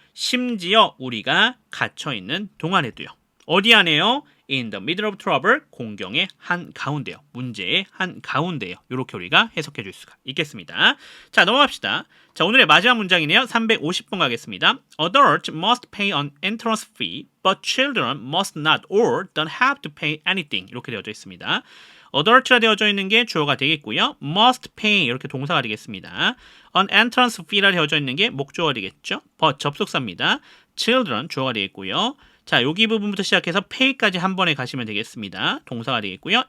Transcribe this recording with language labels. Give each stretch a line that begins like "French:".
Korean: 심지어 우리가 갇혀있는 동안에도요. 어디 안에요?
English: in the middle of trouble,
Korean: 공경의 한 가운데요. 문제의 한 가운데요. 이렇게 우리가 해석해 줄 수가 있겠습니다. 자, 넘어갑시다. 자, 오늘의 마지막 문장이네요. 350번 가겠습니다.
English: Adults must pay an entrance fee, but children must not or don't have to pay anything.
Korean: 이렇게 되어져 있습니다. adult가 되어져 있는 게 주어가 되겠고요.
English: must pay
Korean: 이렇게 동사가 되겠습니다.
English: an entrance fee
Korean: 라 되어져 있는 게 목적어가 되겠죠. but 접속사입니다. children 주어가 되겠고요. 자, 여기 부분부터 시작해서 pay까지 한 번에 가시면 되겠습니다. 동사가 되겠고요.